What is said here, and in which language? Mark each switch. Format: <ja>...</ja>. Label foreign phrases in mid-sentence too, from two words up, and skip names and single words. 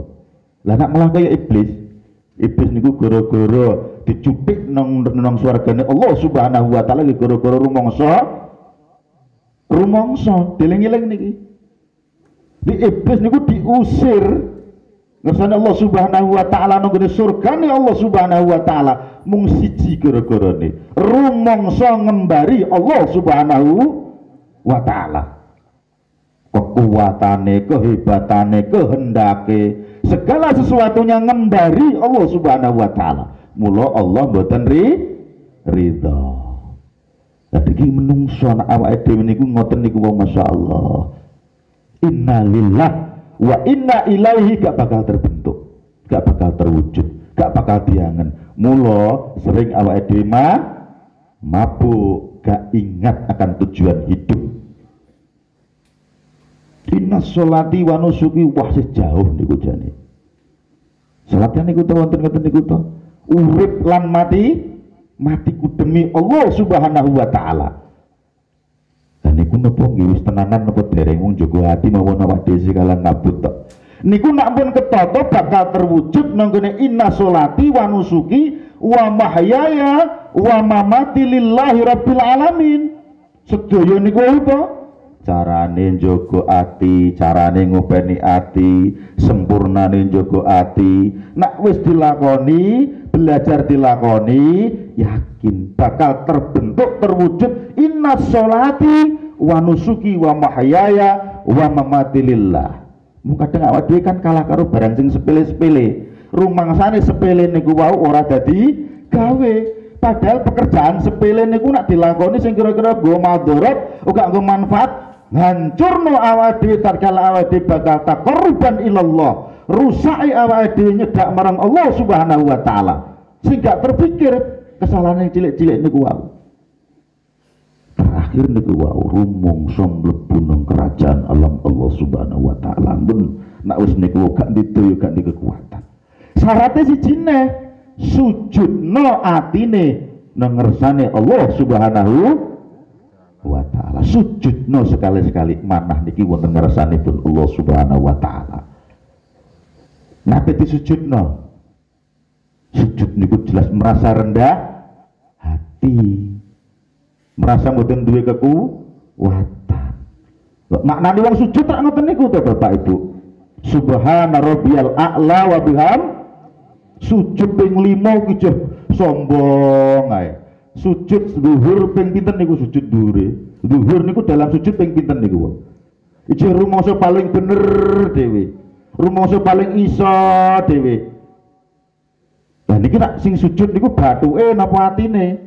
<jv>Lah nak malah kaya iblis. Iblis niku gara-gara dicupik nang swargane Allah</jv> <ar>سبحانه وتعالى</ar> <jv>gara-gara rumangsa dieling-eling niki. Di iblis niku diusir ngersane Allah</jv> <ar>سبحانه وتعالى</ar> <jv>nang surgane Allah</jv> <ar>سبحانه وتعالى</ar> <jv>mung siji gara-garane rumangsa ngembari Allah</jv> <ar>سبحانه وتعالى.</ar> <jv>Kekuatane, kehebatane, kehendake, segala sesuatunya ngembari Allah</jv> <ar>سبحانه وتعالى.</ar> <jv>Mula Allah mboten ridha. Dadi iki menungso anak awake dhewe niku ngoten niku wong masyaallah.</jv> <ar>إنا لله وإنا إليه</ar> <jv>gak bakal terbentuk, gak bakal terwujud, gak bakal diangen. Mula sering awake dhewe mabuk, gak</jv> <id>ingat akan tujuan hidup.</id> <ar>إن صلاتي ونسكي,</ar> <jv>wah sejauh niku jane. Salatnya niku to wonten ngoten niku to. Urip lan matiku demi Allah</jv> <ar>سبحانه وتعالى.</ar> <jv>Dan niku napa nggih wis tenanan napa dereng wong jaga ati mawon awak dhewe sekalian ngabut tok. Niku nak pun ketata bakal terwujud nang kene</jv> <ar>إن صلاتي ونسكي ومحياي ومماتي لله رب العالمين.</ar> <jv>Sedaya niku apa? Carane njaga ati, carane ngopeni ati, sempurnane njaga ati. Nak wis dilakoni, belajar dilakoni, yakin bakal terbentuk terwujud</jv> <ar>إن صلاتي ونسكي ومحياي ومماتي لله.</ar> <jv>Kadang awak dhewe kan kalah karo barang sing sepele-sepele. Rumangsane sepele niku wau ora dadi gawe. Padahal pekerjaan sepele niku nak dilakoni sing kira-kira nggo madharat, ora nggo manfaat, hancurno awak dhewe tatkala awak dhewe bakal</jv> <ar>تقربا إلى الله.</ar> <jv>Rusaki awak dhewe nyedak marang Allah</jv> <ar>سبحانه وتعالى.</ar> <jv>Sing gak terpikir kesalahan yang cilik-cilik niku wau. Terakhir niku wau rumangsa mlebu nang kerajaan alam Allah</jv> <ar>سبحانه وتعالى.</ar> <jv>Mun nak wis niku gak didoyo gak di kekuatan. Syaratnya sijine sujudno atine nang ngersane Allah</jv> <ar>سبحانه وتعالى.</ar> <jv>Sujudno sekali-sekali manah niki wonten ngersanipun Allah</jv> <ar>سبحانه وتعالى.</ar> <jv>Nate disujudno. Sujud niku jelas merasa rendah hati, merasa mboten duwe kekuatan. Maknane wong sujud tak ngoten niku to Bapak Ibu.</jv> <ar>سبحان ربي الأعلى وبحم.</ar> <jv>Sujud ping 5 ki sombong ae. Sujud zuhur ping pinten niku sujud dhuwure. Zuhur niku dalam sujud ping pinten niku. Iki rumangsa paling bener dhewe. Rumangsa paling iso dhewe. Lah niki nak sing sujud niku bathuke napa atine?</jv>